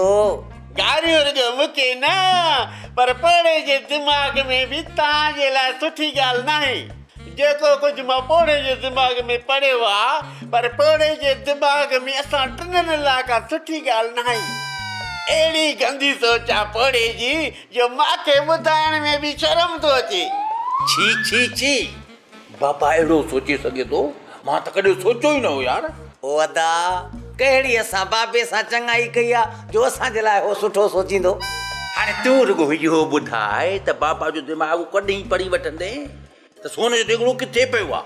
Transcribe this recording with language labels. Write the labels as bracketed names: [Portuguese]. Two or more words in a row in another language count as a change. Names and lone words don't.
[Sindhi] गारियूं रुगो मूंखे न पर पोड़े जे दिमाग़ में बि तव्हांजे लाइ सुठी ॻाल्हि न आहे। जेको कुझु मां पोड़े जे दिमाग़ में पढ़ियो आहे पर पोड़े जे दिमाग़ में असां टिननि लाइ का सुठी ॻाल्हि न आहे। अहिड़ी गंदी सोचा पोड़े जी जो मांखे ॿुधाइण में बि शर्म थो अचे। छी छी छी बाबा अहिड़ो सोचे सघे थो? मां त कॾहिं सोचियो ई न हो यार। ओ अदा कहिड़ी असां बाबे सां चङाई कई आहे जो असांजे लाइ हो सुठो सोचींदो। हाणे तूं रुगो इहो ॿुधाए त बाबा जो दिमाग़ कॾहिं पढ़ी वठंदे त सोन जो देगड़ो किथे पियो आहे?